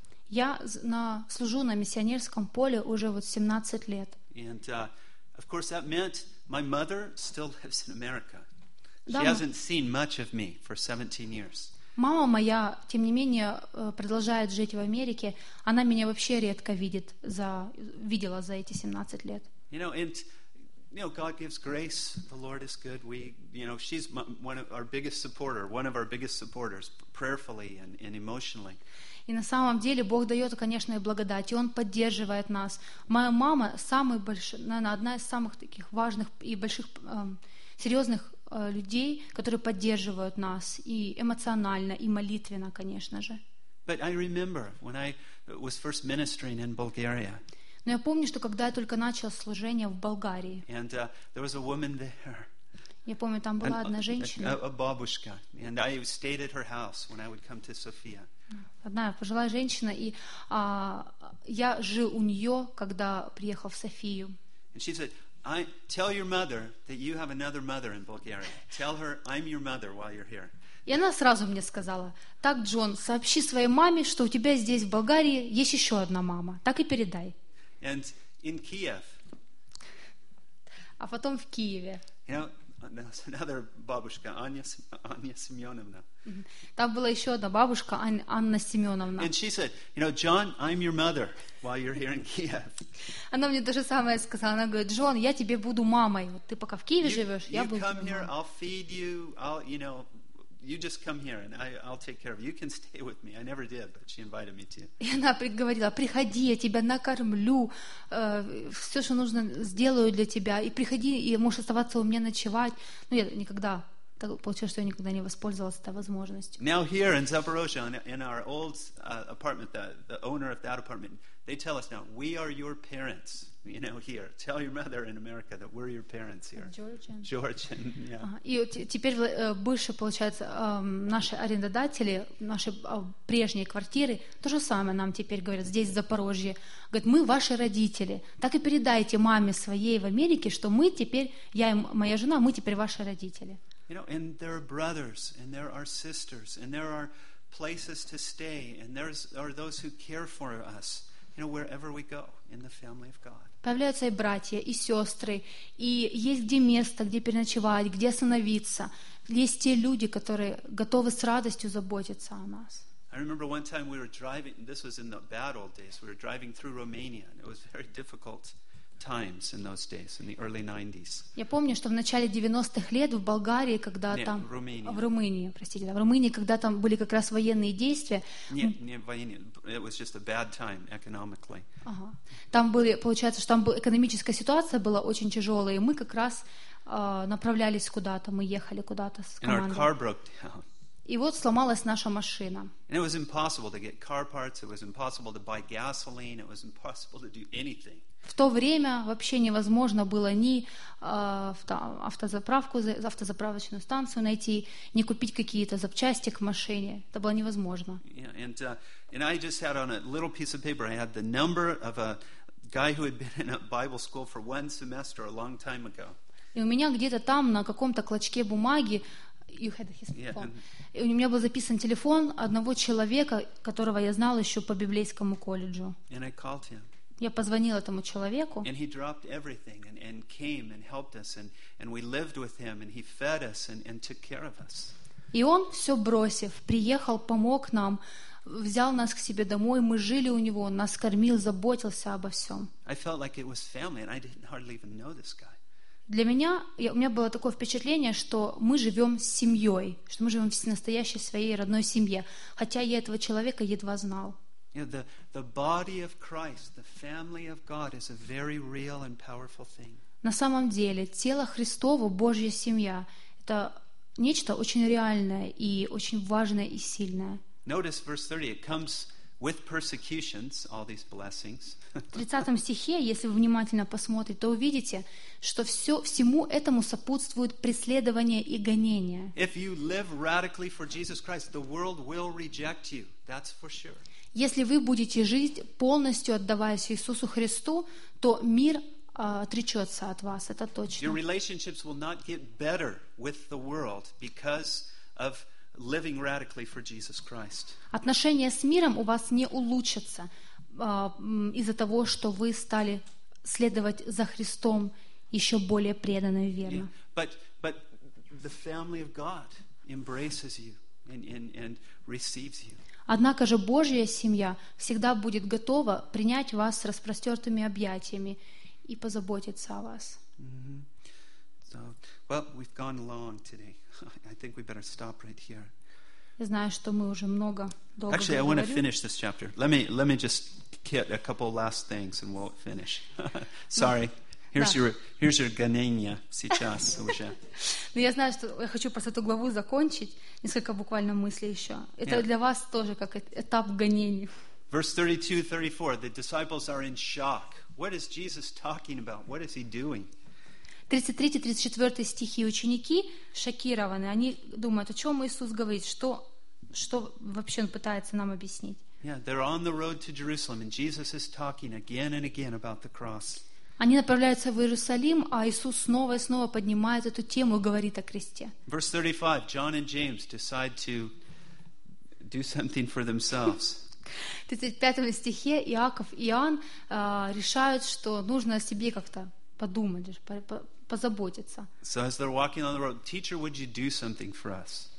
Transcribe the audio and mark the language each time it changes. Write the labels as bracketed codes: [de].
[ru] Я служу на миссионерском поле уже вот 17 лет. [en] Of course, that meant my mother still lives in America. She hasn't seen much of me for 17 years. [ru] Мама моя, тем не менее, продолжает жить в Америке. Она меня вообще редко видит видела за эти 17 лет. [en] You know, and you know, God gives grace. The Lord is good. We, you know, she's one of our biggest supporters, prayerfully and emotionally. [ru] И на самом деле Бог дает, конечно, и благодать, и Он поддерживает нас. Моя мама самая большая, наверное, одна из самых таких важных и больших серьезных людей, которые поддерживают нас и эмоционально, и молитвенно, конечно же. [en] But I remember when I was first ministering in Bulgaria. [ru] Но я помню, что когда я только начал служение в Болгарии. [en] And there was a woman there. [ru] Я помню, там была одна женщина. [en] A бабушка, and I stayed at her house when I would come to Sofia. [ru] Одна пожилая женщина, и я жил у нее, когда приехал в Софию. [en] And she said, "I tell your mother that you have another mother in Bulgaria. Tell her I'm your mother while you're here." [ru] И она сразу мне сказала: "Так, Джон, сообщи своей маме, что у тебя здесь в Болгарии есть еще одна мама. Так и передай." [en] And in Kiev. [ru] А потом в Киеве. [en] You know, there's another бабушка, Аня Семеновна. [ru] Там была еще одна бабушка, Анна Семеновна. [en] And she said, "You know, John, I'm your mother while you're here in Kiev." [ru] Она мне то же самое сказала. Она говорит: "Джон, я тебе буду мамой. Вот ты пока в Киеве живешь, я буду мамой." [en] You come here, I'll feed you. You just come here and I'll take care of you. You can stay with me. I never did, but she invited me to. [ru] И она говорила: "Приходи, я тебя накормлю, все, что нужно, сделаю для тебя. И приходи, и можешь оставаться у меня ночевать." Ну, я никогда, так получилось, что я никогда не воспользовалась этой возможностью. [en] Now here in Zaporozhye, in our old apartment, the owner of that apartment, they tell us now, "We are your parents." You know, here, tell your mother in America that we're your parents here. Georgian, yeah. [ru] И теперь больше получается наши арендодатели нашей прежней квартиры то же самое нам теперь говорят здесь в Запорожье. Говорят: "Мы ваши родители. Так и передайте маме своей в Америке, что мы теперь, я и моя жена, мы теперь ваши родители." [en] You know, and there are brothers, and there are sisters, and there are places to stay, and there are those who care for us. You know, wherever we go in the family of God. [ru] Появляются и братья, и сестры, и есть где место, где переночевать, где остановиться. Есть те люди, которые готовы с радостью заботиться о нас. [en] I remember one time we were driving. This was in the bad old days. We were driving through Romania, and it was very difficult times in those days, in the early 90s. [ru] Я помню, что в начале 90-х лет в Болгарии, когда там в Румынии, простите, в Румынии, когда там были как раз военные действия. Не войны. [en] It was just a bad time economically. [ru] Там были, получается, что там была экономическая ситуация была очень тяжелая, и мы как раз направлялись куда-то, мы ехали куда-то с командой. [en] And our car broke down. [ru] И вот сломалась наша машина. [en] And it was impossible to get car parts. It was impossible to buy gasoline. It was impossible to do anything. [ru] В то время вообще невозможно было ни автозаправочную станцию найти, ни купить какие-то запчасти к машине. Это было невозможно. [en] Yeah, and I just had on a little piece of paper, I had the number of a guy who had been in a Bible school for one semester a long time ago. [ru] И у меня где-то там на каком-то клочке бумаги у меня был записан телефон одного человека, которого я знал еще по библейскому колледжу. [en] And I called him. [ru] Я позвонил этому человеку. [en] And he dropped everything and came and helped us and we lived with him and he fed us and took care of us. [ru] И он все бросив, приехал, помог нам, взял нас к себе домой, мы жили у него, он нас кормил, заботился обо всем. [en] I felt like it was family and I didn't hardly even know this guy. [ru] Для меня, у меня было такое впечатление, что мы живем с семьей, что мы живем в настоящей своей родной семье, хотя я этого человека едва знал. [en] You know, the body of Christ, the family of God is a very real and powerful thing. [ru] На самом деле, тело Христово, Божья семья, это нечто очень реальное и очень важное и сильное. [en] Notice verse 30, it comes with persecutions, all these blessings. [ru] В 30 стихе, если вы внимательно посмотрите, то увидите, что все, всему этому сопутствует преследование и гонение. [en] If you live radically for Jesus Christ, the world will reject you, that's for sure. [ru] Если вы будете жить, полностью отдаваясь Иисусу Христу, то мир отречется от вас, это точно. [en] Your relationships will not get better with the world because of living radically for Jesus Christ. [ru] Отношения с миром у вас не улучшатся из-за того, что вы стали следовать за Христом еще более преданно и верно. [en] Yeah. But the family of God embraces you and receives you. [ru] Однако же Божья семья всегда будет готова принять вас с распростертыми объятиями и позаботиться о вас. [en] Mm-hmm. So, well, we've gone long today. I think we better stop right here. [ru] Я знаю, что мы уже много долго [en] Actually, I want to finish this chapter. Let me just hit a couple last things and we'll finish. Sorry. Here's your [ru] гонение сейчас уже. Но я знаю, что я хочу просто эту главу закончить. Несколько буквально мыслей еще. Это для вас тоже как этап гонений. [en] Verse 32-34. The disciples are in shock. What is Jesus talking about? What is he doing? [ru] 33-34 стихи. Ученики шокированы. Они думают, о чем Иисус говорит? Что вообще он пытается нам объяснить? [en] Yeah, they're on the road to Jerusalem and Jesus is talking again and again about the cross. [ru] Они направляются в Иерусалим, а Иисус снова и снова поднимает эту тему и говорит о кресте. [en] Verse 35. John and James decide to do something for themselves. [ru] В 35 стихе Иаков и Иоанн решают, что нужно о себе как-то подумать, позаботиться. [en] So as they're walking on the road, teacher, would you do something for us?